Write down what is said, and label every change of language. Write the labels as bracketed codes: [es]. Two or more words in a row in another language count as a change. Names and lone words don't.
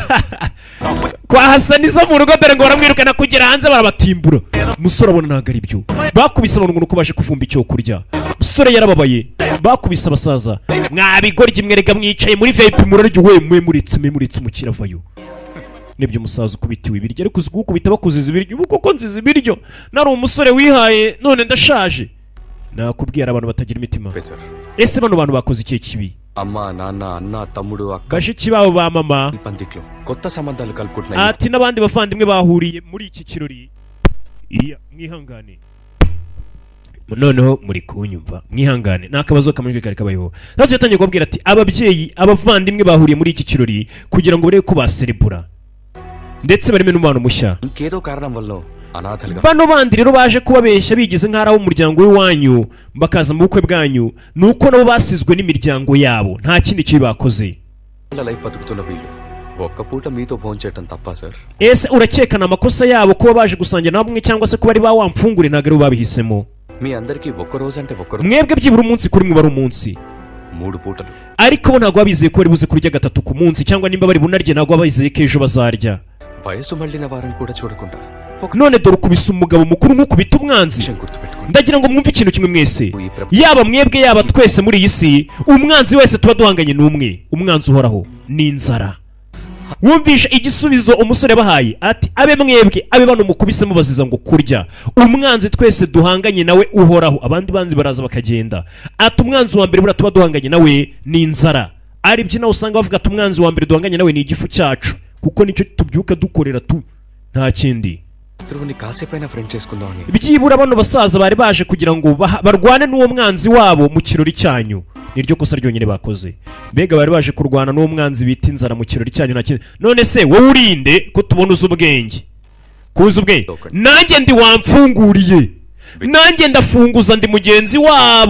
[rw] kwa Hasani zo mu rugo dore ngo baramwirukana kugera hanze barabatimbura umusore abona ntabwo ari byo bakubise abantu ngo baje kuvumba icyo kurya umusore yarababaye bakubise abasaza mwabigoryi mwerega mwicaye muri VIP muraryo we muritse umukire avayo nibyo umusaza ukubitiwe ibiryo ariko uzugukubita bakuziza ibiryo ubu koko nziza ibiryo nari umusore wihaye none ndashaje nakubwira abantu batagira imitima ese bano bantu bakoze ikihe kibi [te] అమ్మా నాన్న అన్న తమ్ముడు అక్క [rw] bashiki babo ba mama [te] పందిట్లో కొత్త సంబంధాలు కలుపుకుంటున్నాయి [rw] ati n'abandi bavandimwe bahuriye muri iki kirori iya mwihangane noneho muri kunyumva mwihangane nakabazo kamwe kari kabayeho nazo yatangiye kubabwira ati ababyeyi abavandimwe bahuriye muri iki kirori kugira ngo barebe ko baserebura ndetse barime n'umwana mushya [te] ఇంకేదో కారణం వల్ల అనాథలుగా [rw] bano bandi rero baje kubabeshya bigize nk'ari umuryango w'iwanyu bakaza mu bukwe bwanyu nuko nabo basizwe n'imiryango yabo nta kindi kibi bakoze [te] లైఫ్ బతుకుతున్న వీళ్ళు ఒక్క పూట మీతో భోంచేయటం తప్పా సార్ [rw] ese urakekana amakosa yabo kuba baje gusangira namwe cyangwa se kuba ari ba wamfungure ntabwo ari bo babihisemo [te] మీ అందరికీ ఒక్క రోజు అంటే ఒక్క రోజు [rw] mwebwe byibura umunsi kuri mwe bari umunsi [te] 3 పూటలు [rw] ariko bo ntabwo babizeye ko bari buze kurya gatatu ku munsi cyangwa nimba bari bunarye ntabwo babizeye ko ejo bazarya [te] వయసు మళ్ళిన వారిని కూడా చూడకుండా [rw] none dore ukubise umugabo mukuru nk'ukubita umwanzi ndagira ngo mwumve ikintu kimwe mwese yaba mwebwe yaba twese muri iyi si umwanzi wese tuba duhanganye n'umwe umwanzi uhoraho ni inzara wumvisha igisubizo umusore bahaye ati abe mwebwe abe bano mukubise mubaziza ngo kurya umwanzi twese duhanganye nawe uhoraho abandi banzi baraza bakagenda ati umwanzi wa mbere bura tuba duhanganye nawe ni inzara ari byo nawe usanga bavuga ati umwanzi wa mbere duhanganye nawe ni igifu cyacu kuko nicyo tubyuka dukorera nta kindi [te] కాసేపైనా ఫ్రెండ్ చేసుకుందామని [rw] byibura bano basaza bari baje kugira ngo barwane n'uwo mwanzi wabo mu kirori cyanyu niryo kosa ryonyine bakoze mbega bari baje kurwana n'uwo mwanzi bita inzara mu kirori cyanyu nta kindi none se wowe urinde ko tubona uzi ubwenge kuza ubwe nanjye ndi wamfunguriye nanjye ndafunguza ndi mugenzi wabo.